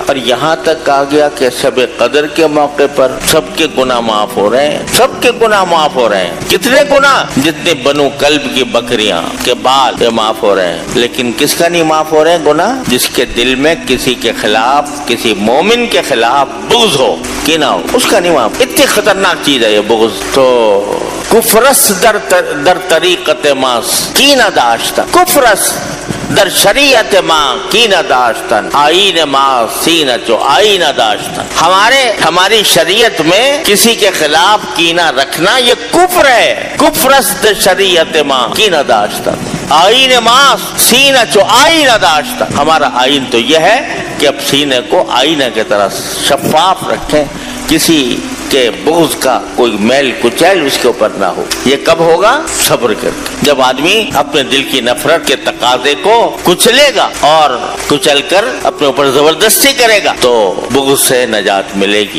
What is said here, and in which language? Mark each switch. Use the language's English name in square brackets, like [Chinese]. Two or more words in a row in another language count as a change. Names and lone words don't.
[Urdu] اور یہاں تک آ گیا کہ شب قدر کے موقع پر سب کے گناہ معاف ہو رہے ہیں, سب کے گناہ معاف ہو رہے ہیں. کتنے گناہ؟ جتنے بنو کلب کی بکریاں کے بال یہ معاف ہو رہے ہیں. لیکن کس کا نہیں معاف ہو رہے ہیں گناہ؟ جس کے دل میں کسی کے خلاف, کسی مومن کے خلاف بغض ہو, کینہ ہو, اس کا نہیں معاف. اتنی خطرناک چیز ہے یہ بغض. [Persian] تو کفرس در طریقت ما کینہ داشتن, کفرس در شریعت ما کینہ داشتن, آئین ما سینہ چو آئینہ داشتن. [Urdu] ہماری شریعت میں کسی کے خلاف کینہ رکھنا یہ کفر ہے. [Persian] کفرس در شریعت ما کینہ داشتن, آئین ما سینہ چو آئینہ داشتن. [Urdu] ہمارا آئین تو یہ ہے کہ اب سینے کو آئینہ کی طرح شفاف رکھیں, کسی کے بغض کا کوئی میل کچیل اس کے اوپر نہ ہو. یہ کب ہوگا؟ صبر کر کے. جب آدمی اپنے دل کی نفرت کے تقاضے کو کچلے گا اور کچل کر اپنے اوپر زبردستی کرے گا تو بغض سے نجات ملے گی.